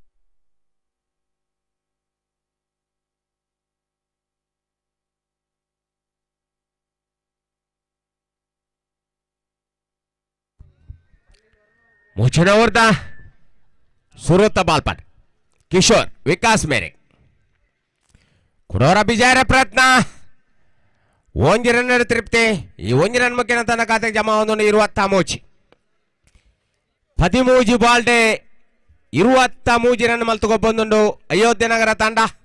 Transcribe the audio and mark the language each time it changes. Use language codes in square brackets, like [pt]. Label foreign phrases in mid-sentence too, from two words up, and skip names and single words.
[tcy] ಮುಜಿನವರ್ದ ಸುರುತ್ತ ಬಾಲ್ ಪಡ್ ಕಿಶೋರ್ ವಿಕಾಸ್ ಮೇರೆ ಕುಡೋರ ಬಿಜಾರ ಪ್ರಯತ್ನ 1 ರನ್ ತೃಪ್ತಿ ಈ 1 ರನ್ ಮುಖೇನ ತನ್ನ ಖಾತೆಗೆ ಜಮಾ ಒಂದು 23 13 ಬಾಲ್ಡೆ 23 ರನ್ ಮಲ್ತುಕೊ ಬಂದುಂಡು ಅಯೋಧ್ಯೆ ನಗರ ತಂಡ